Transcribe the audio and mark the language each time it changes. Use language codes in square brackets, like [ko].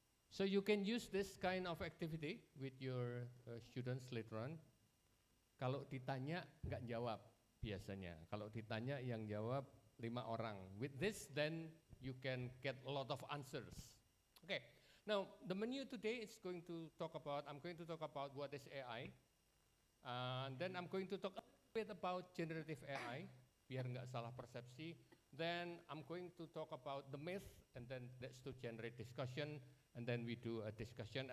[en] So you can use this kind of activity with your students later on. [id] Kalau ditanya nggak jawab biasanya. Kalau ditanya yang jawab 5 orang. [en] With this then you can get a lot of answers. Okay. Now, the menu today is going to talk about, I'm going to talk about what is AI. Then I'm going to talk a bit about generative AI, [id] biar nggak salah persepsi. [en] Then I'm going to talk about the myth, and then that's to generate discussion, and then we do a discussion.